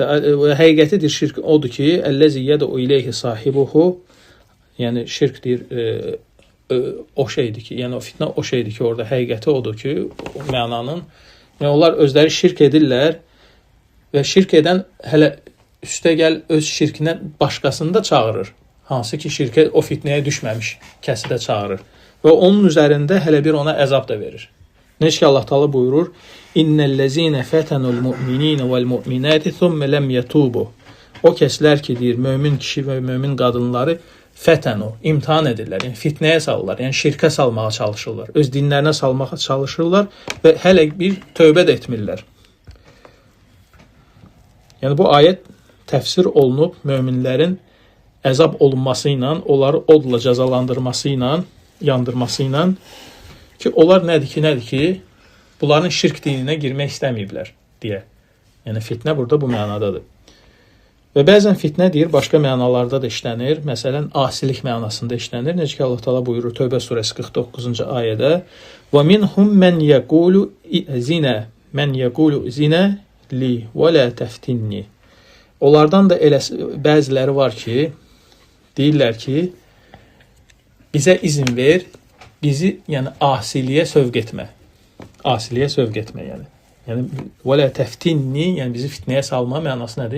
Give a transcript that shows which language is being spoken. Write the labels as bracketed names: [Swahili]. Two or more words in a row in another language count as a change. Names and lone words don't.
[Azerbaijani] həqiqətidir şirk odur ki, [Arabic] الذي يدعو إليه صاحبه, [Azerbaijani] yəni şirk deyir o şeydir ki, yəni o fitnə o şeydir ki, orada həqiqəti odur ki, o mənanın, yəni onlar özləri şirk edirlər və şirk edən hələ üstə gəl öz şirkinə başqasını da çağırır. Hansı ki, şirkə o fitnəyə düşməmiş kəsi də çağırır. Və onun üzərində hələ bir ona əzab da verir. Necə ki, Allah Taala buyurur: [Arabic] "إن الذين فتنوا المؤمنين والمؤمنات ثم لم يتوبوا." [Azerbaijani] O kəslər ki, deyir, mömin kişi və mömin qadınları fətənu, imtahan edirlər, yəni fitnəyə salırlar, yəni şirkə salmağa çalışırlar, öz dinlərinə salmağa çalışırlar və hələ bir tövbə də etmirlər. Yəni bu ayət təfsir olunub möminlərin əzab olunması ilə, onları odla cəzalandırması ilə, yandırması ilə ki, onlar nədir ki, bunların şirk dininə girmək istəməyiblər deyə. Yəni fitnə burada bu mənadadır. Və bəzən fitnə deyir, başqa mənalarda da işlənir. Məsələn, asilik mənasında işlənir. Necə ki, Allah Taala buyurur Tövbə surəsi 49-cu ayədə: [Arabic] "ومنهم من يقول ائذن لي ولا تفتني." [Azerbaijani] Onlardan da elə bəziləri var ki, deyirlər ki, bizə izin ver, bizi yəni asiliyə sövq etmə. Asiliyə sövq etmə yəni. Yəni [Arabic] ولا تفتني, [Azerbaijani] yəni bizi fitnəyə salma mənası nədir?